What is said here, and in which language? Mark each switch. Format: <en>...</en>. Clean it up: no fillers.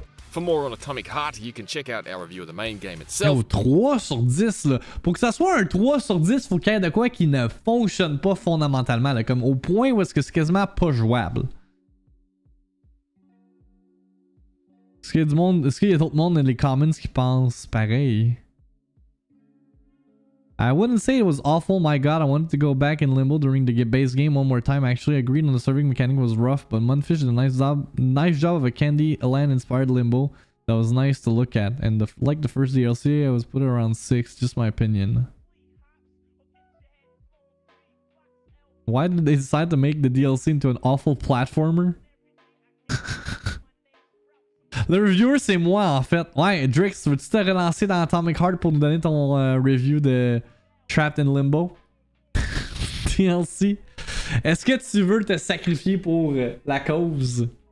<en>For more on Atomic Heart, you can check out our review of the main game itself.</en> <fr>Yo, 3 sur 10, là. Pour que ça soit un 3 sur 10, faut qu'il y ait de quoi qui ne fonctionne pas fondamentalement, là. Comme au point où est-ce que c'est quasiment pas jouable. Est-ce qu'il y a du monde, est-ce qu'il y a d'autres monde dans les comments qui pensent pareil?</fr> <en>I wouldn't say it was awful, my god, I wanted to go back in Limbo during the base game one more time. I actually agreed on the serving mechanic was rough, but Mundfish did a nice job of a candy land inspired Limbo that was nice to look at. And like the first DLC, I was put it around 6, just my opinion. Why did they decide to make the DLC into an awful platformer?</en> <fr>Le reviewer, c'est moi en fait. Ouais, Drix, veux-tu te relancer dans Atomic Heart pour nous donner ton review de Trapped in Limbo? DLC. Est-ce que tu veux te sacrifier pour la cause?</fr>